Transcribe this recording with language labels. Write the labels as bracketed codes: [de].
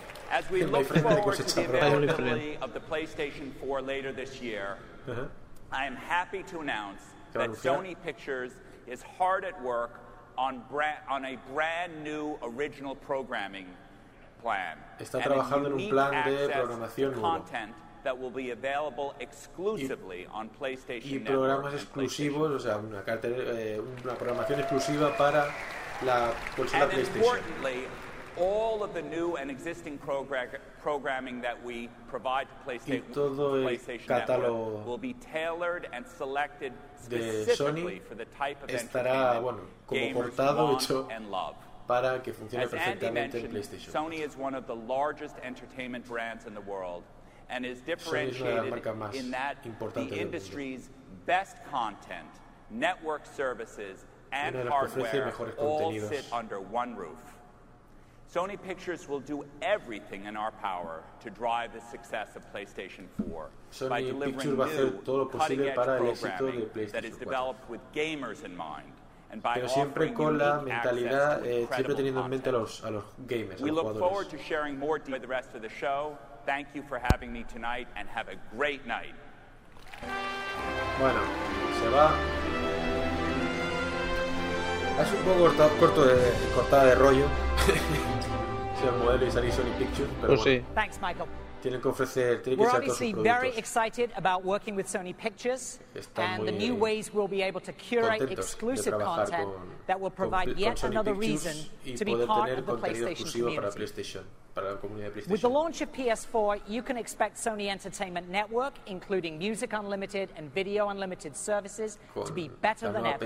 [en] As we look forward to the availability of the PlayStation 4 later this year, I am happy to announce that Sony Pictures is hard at work on a brand new original programming plan. [es] Está trabajando en un plan de programación nuevo. [en] That will be available exclusively on PlayStation Network. Y programas exclusivos, o sea, una programación exclusiva para la consola PlayStation. And importantly, all of the new and existing programming that we provide to PlayStation Network will be tailored and selected specifically for the type of entertainment gamers want and love. [es] Para que funcione perfectamente en PlayStation. [en] Sony is one of the largest entertainment brands in the world. And is differentiated in that the industry's best content, network services, and hardware all sit under one roof. Sony Pictures will do everything in our power to drive the success of PlayStation 4 by delivering new, cutting-edge programming that is developed with gamers in mind. [es] Pero siempre con la mentalidad, siempre teniendo en mente a los gamers, a los jugadores. [en] Thank you for having me tonight and have a great night. [es] Bueno, se va. Es un poco cortada de rollo. Se va a mover y salir Sony Pictures, pero bueno. [en] Sí. Thanks, Michael. [es] Tienen que ofrecer, tienen que ser todos sus productos. [en] We're very excited about working with Sony Pictures and the new ways we'll be able to curate exclusive content that will provide yet another reason to be part of the PlayStation community. With the launch of PS4, you can expect Sony Entertainment Network, including Music Unlimited and Video Unlimited services, to be better than ever.